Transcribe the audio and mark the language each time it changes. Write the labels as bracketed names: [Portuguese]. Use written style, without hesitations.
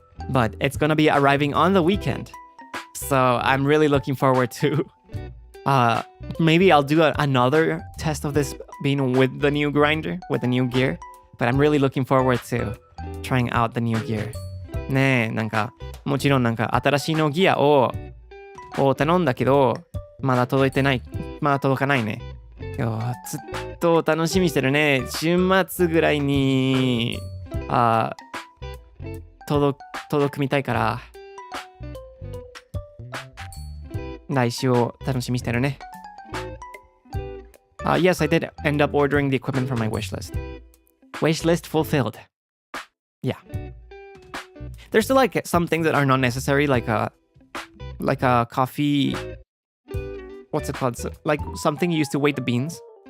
[English] But it's gonna be arriving on the weekend. So I'm really looking forward to maybe I'll do another test of this bean with the new grinder, with the new gear. But I'm really looking forward to trying out the new gear. [Japanese] ねえ、なんかもちろんなんか新しいのギアを頼んだけど、まだ届かないね。ずっと楽しみしてるね。週末ぐらいに届くみたいから、来週を楽しみしてるね。 [English] Yes, I did end up ordering the equipment from my wish list. Wish list fulfilled. Yeah. There's still like some things that are not necessary, like a coffee. What's it called? So, like something you use to weigh the beans.